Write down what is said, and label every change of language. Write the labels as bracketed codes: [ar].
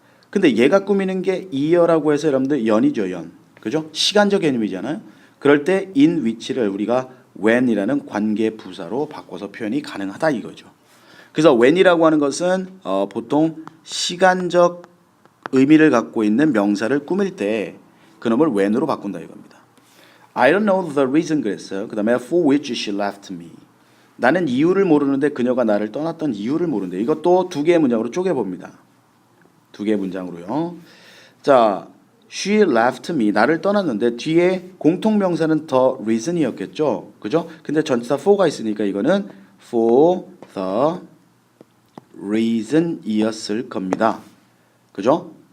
[ko] 근데 얘가 꾸미는 게 year라고 해서 여러분들 연이죠, 연. 그죠? 시간적 개념이잖아요. 그럴 때 in which를 우리가 when이라는 관계 부사로 바꿔서 표현이 가능하다 이거죠. 그래서 when이라고 하는 것은 보통 시간적 의미를 갖고 있는 명사를 꾸밀 때 그놈을 when으로 바꾼다 이겁니다. [en] I don't know the reason 그랬어요. 그 다음에 for which she left me. [ko] 나는 이유를 모르는데 그녀가 나를 떠났던 이유를 모르는데 이것도 두 개의 문장으로 쪼개봅니다. 두 개의 문장으로요. 자, she left me. 나를 떠났는데 뒤에 공통명사는 the reason이었겠죠. 그죠? 근데 전치사 for가 있으니까 이거는 for the reason이었을 겁니다. 그죠?